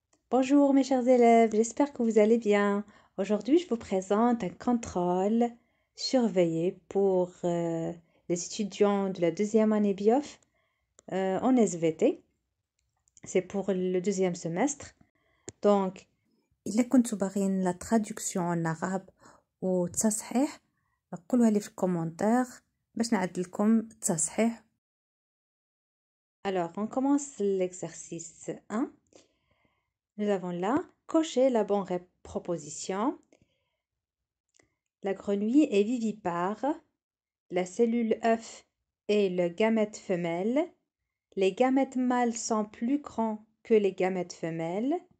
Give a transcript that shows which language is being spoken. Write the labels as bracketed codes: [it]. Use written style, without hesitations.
[fr] Bonjour mes chers élèves, j'espère que vous allez bien. Aujourd'hui, je vous présente un contrôle surveillé pour les étudiants de la deuxième année BIOF en SVT. C'est pour le deuxième semestre. [ar] Donc, إلا كنتوا باغيين la traduction en arabe وتصحيح قولوها لي في الكومنتير باش نعدل لكم التصحيح. [fr] Alors, on commence l'exercice 1. Nous avons là, cocher la bonne proposition. La grenouille est vivipare. La cellule œuf est le gamète femelle. Les gamètes mâles sont plus grands que les gamètes femelles.